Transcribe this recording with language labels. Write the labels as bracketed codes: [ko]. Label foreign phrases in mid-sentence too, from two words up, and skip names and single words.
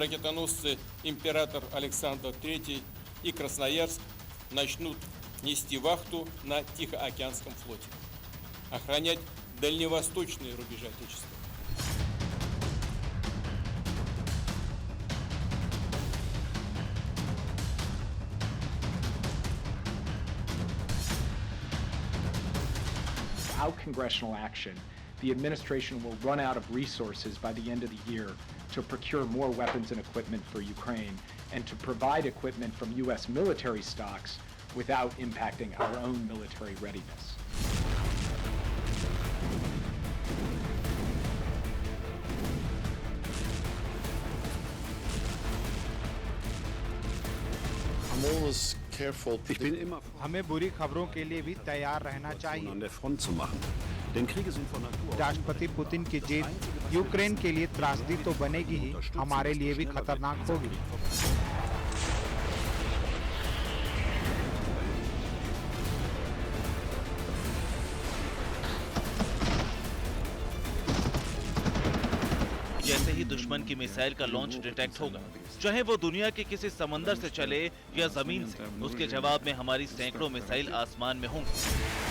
[ru] ракетоносцы «Император Александр III» и «Красноярск» начнут нести вахту на Тихоокеанском флоте, охранять дальневосточные рубежи Отечества. [en] Without congressional action, the administration will run out of resources by the end of the year to procure more weapons and equipment for Ukraine and to provide equipment from U.S. military stocks without impacting our own military readiness. I'm always careful. [de] Ich bin immer [hi] हमें बुरी खबरों के लिए भी तैयार रहना चाहिए। [de] an der Front zu machen. Denn Kriege sind von Natur aus. [hi] राष्ट्रपति पुतिन की जीत यूक्रेन के लिए त्रासदी तो बनेगी ही, हमारे लिए भी खतरनाक होगी। जैसे ही दुश्मन की मिसाइल का [en] launch detect [hi] होगा, चाहे वो दुनिया के किसी समंदर से चले या जमीन से, उसके जवाब में हमारी सैकड़ों मिसाइल आसमान में होंगी।